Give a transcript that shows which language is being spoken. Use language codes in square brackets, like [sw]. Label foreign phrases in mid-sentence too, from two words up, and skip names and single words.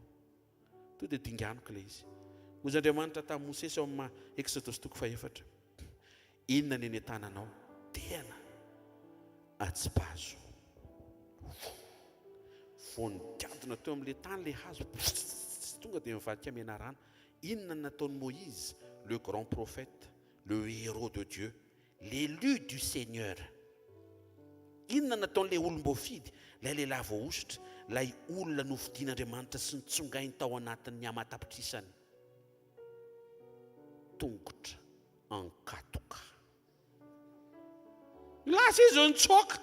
[mg] To dia dinganiko ilay izy. Hoy Andriamanitra tamin'i Mosesy ao amin'ny Exodosy 4:4. Inona ny eny tananao tena atsipazo. Voningadina teo amin'ilay tany ilay hazo, tonga dia mivadika mena rano. Inona nataon'i Moïse, [fr] le grand prophète, le héros de Dieu, l'élu du Seigneur. [mg] Inona nataon'ilay olom-boafidy, ilay lehilahy voaositra, ilay olona novidian'Andriamanitra sy nitsongainy tao anatin'ny amatapitrisany. Tongotra ankatoka. Lasa izy nitsoaka.